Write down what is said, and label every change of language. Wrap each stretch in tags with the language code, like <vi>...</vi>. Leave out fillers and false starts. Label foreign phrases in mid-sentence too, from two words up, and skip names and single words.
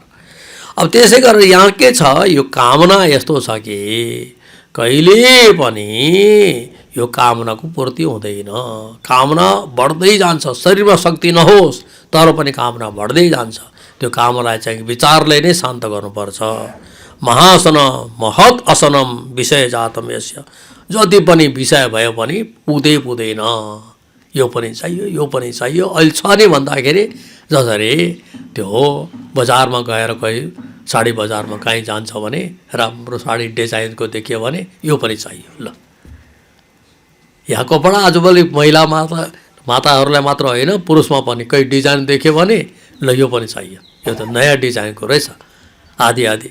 <ne>अब त्यसै गरेर यहाँ के छ, यो कामना यस्तो छ कि कहिले पनि यो कामनाको पूर्ति हुँदैन। कामना बढ्दै जान्छ, शरीरमा शक्ति नहोस् तर पनि कामना बढ्दै जान्छ। त्यो कामनालाई चाहिँ विचारले नै शान्त गर्नुपर्छ।</ne> <sa>महासन महत असनम विषय जातम यस्य,</sa> <ne>जति पनि विषय भयो पनि पुग्दैन। यो पनि चाहियो, यो पनि चाहियो। अहिले छ नि भन्दाखेरि जसरी त्यो बजारमा गएर कोही साडी बजारमा कहीँ जान्छ भने राम्रो साडी डिजाइनको देखियो भने यो पनि चाहियो। ल यहाँ कपडा आजभोलि माताहरूलाई मात्र होइन, पुरुषमा पनि कोही डिजाइन देख्यो भने ल यो पनि चाहियो, यो त नयाँ डिजाइनको रहेछ आदि आदि।</ne>